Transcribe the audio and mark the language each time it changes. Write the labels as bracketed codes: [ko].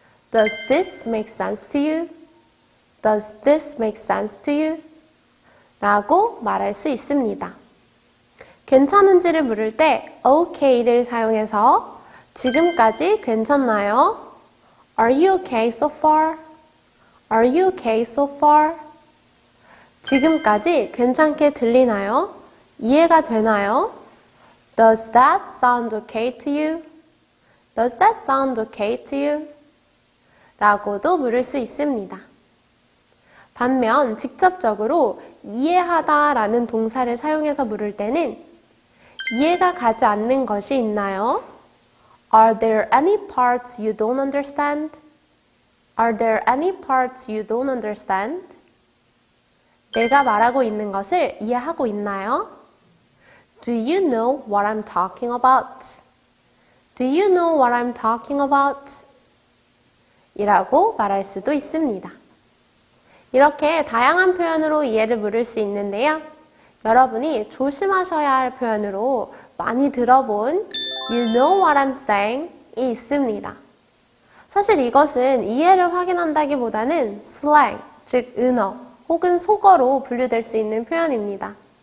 [en] Does this make sense to you? Does this make sense to you? [ko] 라고 말할 수 있습니다. 괜찮은지를 물을 때 okay를 사용해서 지금까지 괜찮나요? [en] Are you okay so far? Are you okay so far? [ko] 지금까지 괜찮게 들리나요? 이해가 되나요? [en] Does that sound okay to you? Does that sound okay to you? [ko] 라고도 물을 수 있습니다. 반면 직접적으로 이해하다 라는 동사를 사용해서 물을 때는 이해가 가지 않는 것이 있나요? [en] Are there any parts you don't understand? Are there any parts you don't understand? [ko] 내가 말하고 있는 것을 이해하고 있나요? [en] Do you know what I'm talking about? Do you know what I'm talking about? [ko] 이라고 말할 수도 있습니다. 이렇게 다양한 표현으로 이해를 물을 수 있는데요. 여러분이 조심하셔야 할 표현으로 많이 들어본 [en] You know what I'm saying? [ko] 이 있습니다. 사실 이것은 이해를 확인한다기보다는 슬랭, 즉 은어 혹은 속어로 분류될 수 있는 표현입니다.